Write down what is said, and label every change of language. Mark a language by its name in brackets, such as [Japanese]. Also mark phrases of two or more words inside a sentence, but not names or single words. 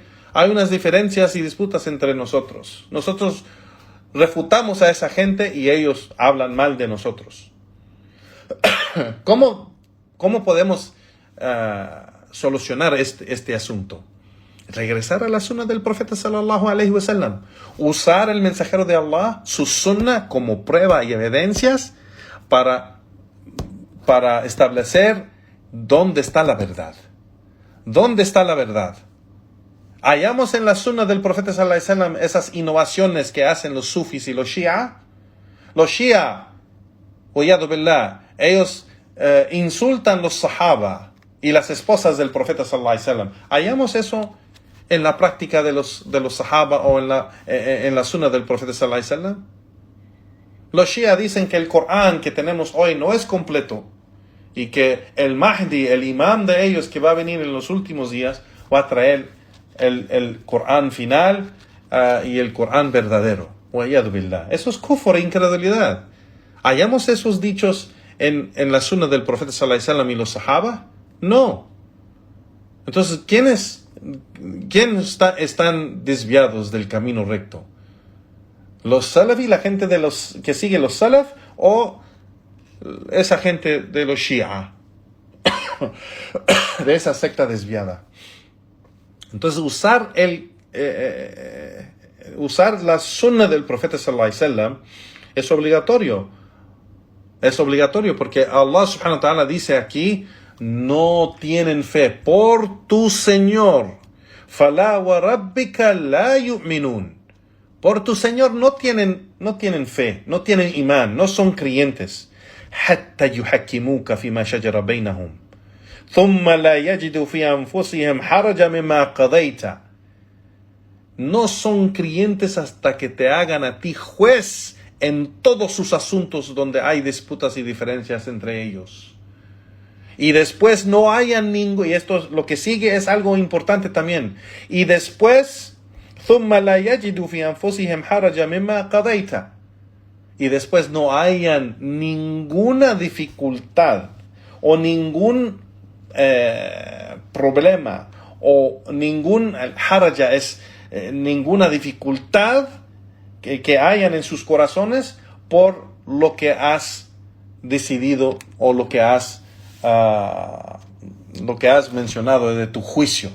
[Spanish] Hay unas diferencias y disputas entre nosotros. Nosotros refutamos a esa gente y ellos hablan mal de nosotros. ¿Cómo podemos solucionar este asunto? Regresar a la sunna del profeta [Arabic] صلى الله عليه وسلم, [Spanish] usar el mensajero de Allah, su sunna, como prueba y evidencias para establecer dónde está la verdad. ¿Dónde está la verdad? Hallamos en la sunna del profeta [Arabic] صلى الله عليه وسلم [Spanish] esas innovaciones que hacen los sufis y los shia. Los shia, [Arabic] والعياذ بالله, [Spanish] ellos insultan los sahaba y las esposas del profeta [Arabic] صلى الله عليه وسلم. [Spanish] Hallamos eso en la práctica de los sahaba o en la sunna del profeta [Arabic] صلى الله عليه وسلم. [Spanish] Los shia dicen que el Corán que tenemos hoy no es completo y que el Mahdi, el imam de ellos que va a venir en los últimos días, va a traer el Corán final y el Corán verdadero. [Arabic] والعياذ بالله. [Spanish] Eso es kufr e incredulidad. ¿Hallamos esos dichos en la sunna del profeta [Arabic] صلى الله عليه وسلم [Spanish] y los sahaba? No. Entonces, ¿quiénes están desviados del camino recto? ¿Los salafi, la gente que sigue los salaf, o esa gente de los shia, de esa secta desviada? Entonces, usar la sunna del profeta [Arabic] صلى الله عليه وسلم [Spanish] es obligatorio. Es obligatorio porque Allah [Arabic] سبحانه وتعالى [Spanish] dice aquí: no tienen fe por tu Señor. [Arabic] فلا وربك لا يؤمنون. [Spanish] Por tu Señor no tienen fe, no tienen imán, no son creyentes. [Arabic] حتى يحكموك فيما شجر بينهم. ثم لا يجدوا في أنفسهم حرجا مما قضيت. [Spanish] No son creyentes hasta que te hagan a ti juez en todos sus asuntos donde hay disputas y diferencias entre ellos. Y después no hayan ningún, y esto lo que sigue es algo importante también. Y después, [Arabic] ثُمَّ لَا يَجِدُوا فِي أَنفُسِهِمْ حَرَجًا مِمَّا قَضَيْتَ. [Spanish] Y después no hayan ninguna dificultad o ningún problema o ningún haraja es ninguna dificultad que hayan en sus corazones por lo que has decidido o lo que has mencionado de tu juicio.